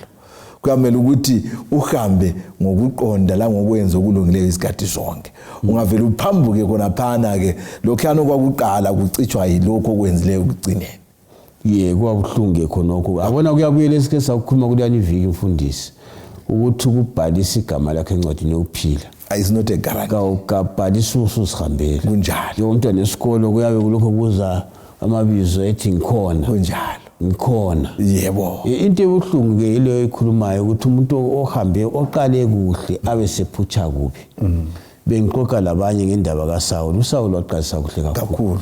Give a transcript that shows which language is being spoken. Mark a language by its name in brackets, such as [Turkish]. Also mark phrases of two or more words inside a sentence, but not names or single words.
[North Ndebele] Kuyamela ukuthi uhambe ngokuqonda la ngokwenza okulungileyo isikhathi sonke. Ungavela uphambuke khona phana ke lokhana kwakuqala kucitshwa yilokho okwenzileyo ukugcineni. Kwabuhlunge khonokho. Abona kuyabuyela esike sakukhuluma kulani iviki mfundisi ukuthi ukubhalisa igama lakhe encwadini yokuphila. [English] Is not a guarantee. [North Ndebele] Ukabhalisa usihambele. Kunjalo. Umntwana esikolo kuyabe kulokho kuza amabizo ethi ngikhona. Kunjalo. Ngikhona. Yebo. Into ebuhlungu ke ile ekhulumayo ukuthi umuntu ohambe oqale kuhle abe sephutsha kubi. Bengixoxa labanye ngendaba kaSawuli. uSawuli waqalisa kuhle kakhulu.